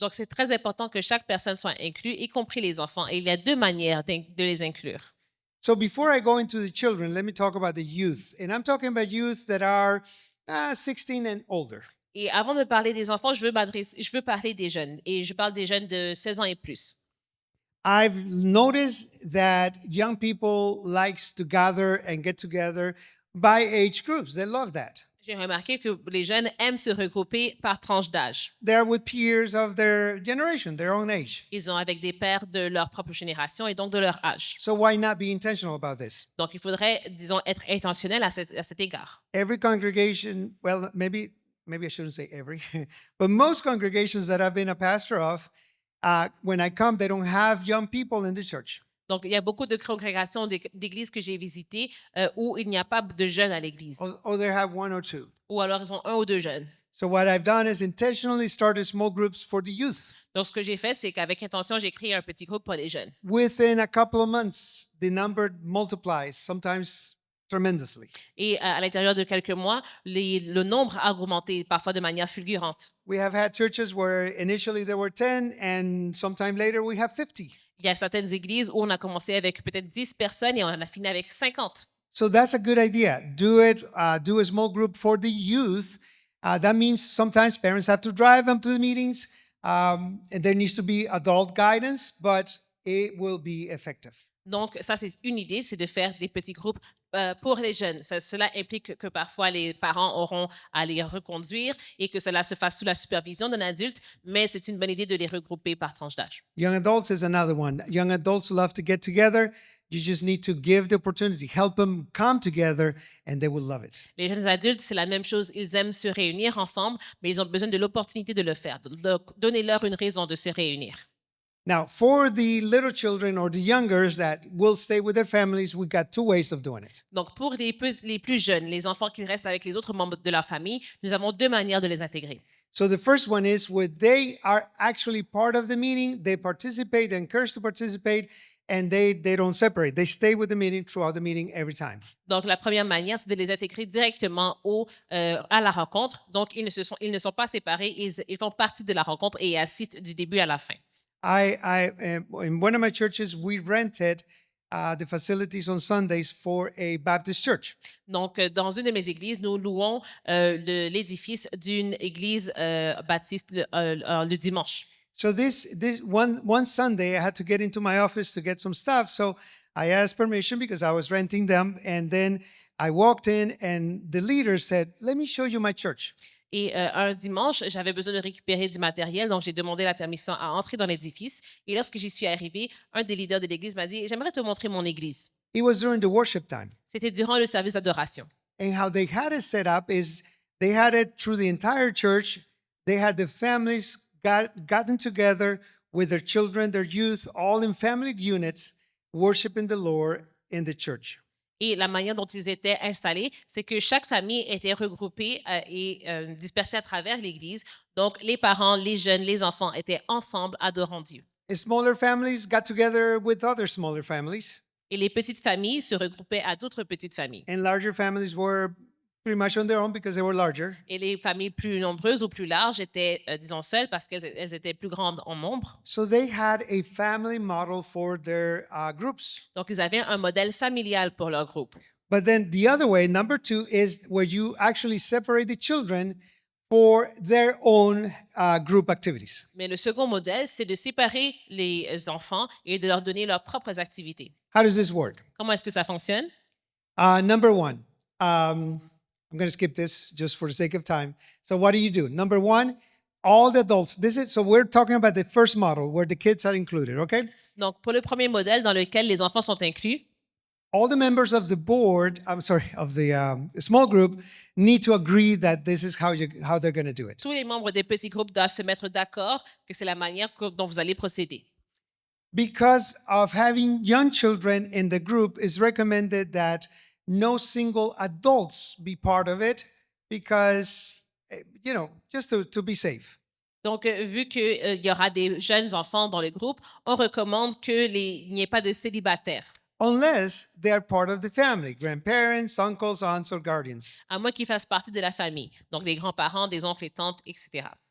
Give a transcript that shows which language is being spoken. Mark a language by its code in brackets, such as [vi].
[fr] Donc, c'est très important que chaque personne soit inclue, y compris les enfants, et il y a deux manières de les inclure. [en] So before I go into the children, let me talk about the youth. And I'm talking about youth that are 16 and older. [fr] Et avant de parler des enfants, je veux parler des jeunes, et je parle des jeunes de 16 ans et plus. [en] I've noticed that young people likes to gather and get together by age groups. They love that. [fr] J'ai remarqué que les jeunes aiment se regrouper par tranche d'âge. [en] They're with peers of their generation, their own age. [fr] Ils sont avec des pairs de leur propre génération et donc de leur âge. [en] So why not be intentional about this? [fr] Donc, il faudrait, disons, être intentionnel à cet égard. [en] Every congregation, well, maybe I shouldn't say every, but most congregations that I've been a pastor of, when I come, they don't have young people in the church. [fr] Donc, il y a beaucoup de congrégations d'églises que j'ai visitées où il n'y a pas de jeunes à l'église. [en] Or they have one or two. [fr] Ou alors, ils ont un ou deux jeunes. [en] So what I've done is intentionally started small groups for the youth. [fr] Donc, ce que j'ai fait, c'est qu'avec intention, j'ai créé un petit groupe pour les jeunes. [en] Within a couple of months, the number multiplies, sometimes tremendously. [fr] Et à l'intérieur de quelques mois, le nombre a augmenté, parfois de manière fulgurante. [en] We have had churches where initially there were 10 and sometime later we have 50. [fr] Il y a certaines églises où on a commencé avec peut-être 10 personnes et on a fini avec 50. [en] So that's a good idea. Do a small group for the youth. That means sometimes parents have to drive them to the meetings, and there needs to be adult guidance, but it will be effective. [fr] Donc, ça, c'est une idée, c'est de faire des petits groupes pour les jeunes. Cela implique que parfois les parents auront à les reconduire et que cela se fasse sous la supervision d'un adulte, mais c'est une bonne idée de les regrouper par tranche d'âge. [en] Young adults is another one. Young adults love to get together. You just need to give the opportunity, help them come together, and they will love it. [fr] Les jeunes adultes, c'est la même chose. Ils aiment se réunir ensemble, mais ils ont besoin de l'opportunité de le faire. Donc, donnez-leur une raison de se réunir. [en] Now, for the little children or the youngers that will stay with their families, we got two ways of doing it. [fr] Donc, pour les plus jeunes, les enfants qui restent avec les autres membres de leur famille, nous avons deux manières de les intégrer. [en] So the first one is when they are actually part of the meeting, they participate, they're encouraged to participate, and they don't separate. They stay with the meeting throughout the meeting every time. [fr] Donc, la première manière, c'est de les intégrer directement à la rencontre. Donc, ils ne sont pas séparés, ils font partie de la rencontre et assistent du début à la fin. [en] In one of my churches, we rented the facilities on Sundays for a Baptist church. [fr] Donc, dans une de mes églises, nous louons l'édifice d'une église baptiste le dimanche. [en] So this one Sunday, I had to get into my office to get some stuff. So I asked permission because I was renting them, and then I walked in, and the leader said, "Let me show you my church." [fr] Et un dimanche, j'avais besoin de récupérer du matériel, donc j'ai demandé la permission à entrer dans l'édifice. Et lorsque j'y suis arrivée, un des leaders de l'église m'a dit, j'aimerais te montrer mon église. [en] It was during the worship time. [fr] C'était durant le service d'adoration. [en] And how they had it set up is they had it through the entire church. They had the families gotten together with their children, their youth, all in family units, worshiping the Lord in the church. [fr] Et la manière dont ils étaient installés, c'est que chaque famille était regroupée et dispersée à travers l'Église. Donc, les parents, les jeunes, les enfants étaient ensemble adorant Dieu. [en] And smaller families got together with other smaller families. [fr] Et les petites familles se regroupaient à d'autres petites familles. [en] And larger families were pretty much on their own because they were larger. [fr] Et les familles plus nombreuses ou plus larges étaient, disons, seules parce qu'elles étaient plus grandes en nombre. [en] So they had a family model for their groups. [fr] Donc, ils avaient un modèle familial pour leur groupe. [en] But then the other way, number two, is where you actually separate the children for their own group activities. [fr] Mais le second modèle, c'est de séparer les enfants et de leur donner leurs propres activités. [en] How does this work? [fr] Comment est-ce que ça fonctionne? [en] Number one, I'm going to skip this just for the sake of time. So what do? Number one, all the adults. So we're talking about the first model where the kids are included, okay? [fr] Donc, pour le premier modèle dans lequel les enfants sont inclus, [en] All the members of the board, of the small group, need to agree that this is how they're going to do it. [fr] tous les membres des petits groupes doivent se mettre d'accord que c'est la manière dont vous allez procéder. [en] Because of having young children in the group, it's recommended that no single adults be part of it because, just to be safe. [fr] Donc, vu qu'il y aura des jeunes enfants dans le groupe, on recommande qu'il n'y ait pas de célibataires, [en] Unless they are part of the family, grandparents, uncles, aunts, or guardians. [fr] à moins qu'ils fassent partie de la famille, donc des grands-parents, des oncles et tantes, etc.